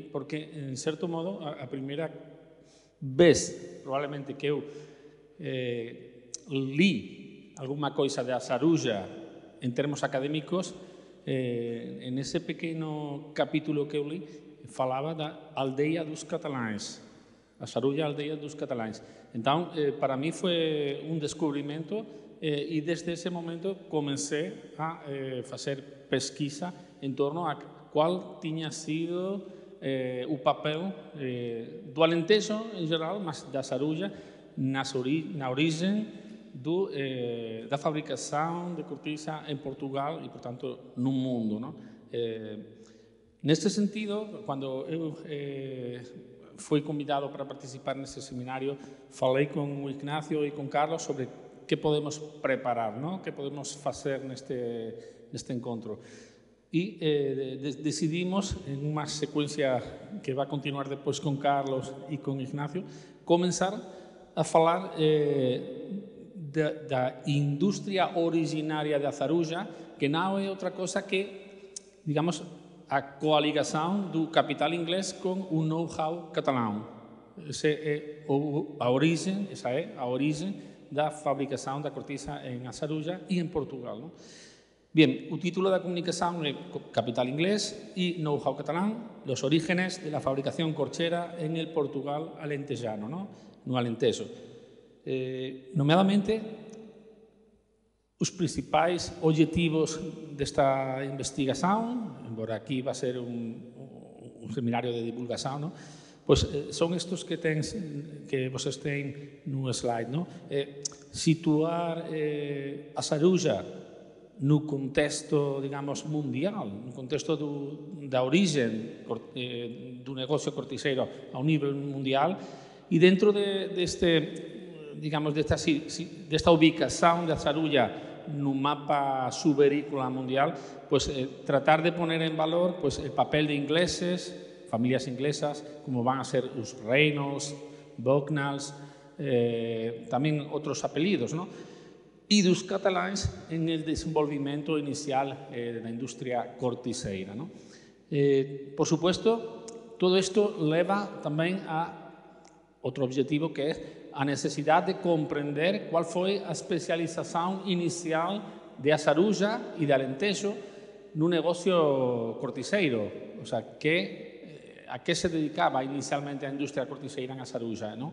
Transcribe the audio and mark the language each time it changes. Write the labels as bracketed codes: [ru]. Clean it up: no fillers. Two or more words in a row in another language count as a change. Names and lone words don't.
[gl] Porque, en certo modo, a primeira vez, probablemente, [pt] que eu li alguma coisa [gl] da Sarulla en termos académicos, en ese pequeno capítulo que eu li, falaba [pt] da aldeia dos catalães, [gl] a Sarulla [pt] aldeia dos catalães. [gl] Entón, para mí foi un descubrimento e desde ese momento comecei a facer pesquisa en torno a qual tiña sido o papel do Alentejo en [pt] geral, mas da Sarulla na origem da fabricação de cortiça em Portugal e, portanto, no mundo, não? Neste sentido, quando eu foi convidado para participar nesse seminário, falei com o Ignacio e com Carlos sobre que podemos preparar, ¿no? [gl] Que podemos facer neste encontro. E decidimos, en unha secuencia que [es] va a continuar [gl] depois con Carlos e con Ignacio, comenzar a falar da industria originaria de Azarulla, que non é outra cosa que, digamos, a coaligación do capital inglés con un know-how catalán. Esa é a origem da fabricación da cortiza en Azarulla e en Portugal, ¿no? Bien, o título da comunicación é Capital inglés e know-how catalán, los orígenes de la fabricación corchera en el Portugal alentejano, ¿no? No Alentejo. Nomeadamente, os principais objetivos desta investigación, embora aquí [es] va a ser [gl] un seminario de divulgación, ¿no? [es] Pues son estos que [pt] vocês têm no slide, [es] ¿no? [pt] Situar Azarulla no contexto, digamos, mundial, no contexto da origem do negocio corticeiro ao nível mundial e dentro desta ubicação de Azarulla no mapa suberícola mundial, [es] pues tratar de poner en valor pues el papel de ingleses, familias inglesas, como van a ser os Reynolds, Bucknalls, [gl] tamén outros apelidos, [es] ¿no? [gl] E dos cataláns [es] en el [gl] desenvolvimento inicial da industria corticeira, ¿no? Por supuesto, todo isto leva tamén a outro objetivo que é a necesidade de comprender qual foi a especialización inicial de Azarulla e de Alentejo no negocio corticeiro, [es] o sea, [gl] a que se dedicaba inicialmente a industria corticeira en Azarulla, ¿no?